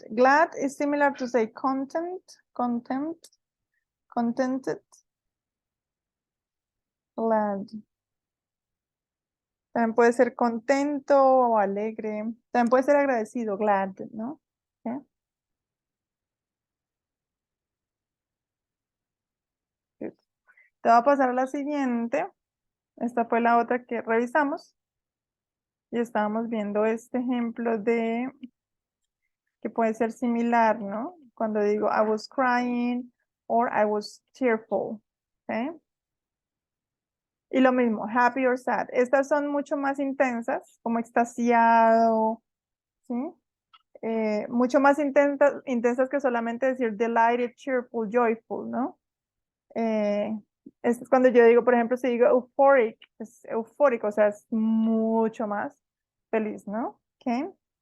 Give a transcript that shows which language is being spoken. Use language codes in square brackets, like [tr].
[en] Glad is similar to say contented, glad. [es] También puede ser contento o alegre. También puede ser agradecido, glad, ¿no? ¿Sí? Good. Te voy a pasar a la siguiente. Esta fue la otra que revisamos. Y estábamos viendo este ejemplo de que puede ser similar, ¿no? Cuando digo [en] I was crying or I was tearful. [es] ¿Okay? Y lo mismo, happy or sad. Estas son mucho más intensas, como extasiado, ¿sí? Mucho más intensas que solamente decir delighted, cheerful, joyful, ¿no? Es cuando yo digo, por ejemplo, si digo euphoric, es eufórico, o sea, es mucho más feliz, ¿no? ¿Ok?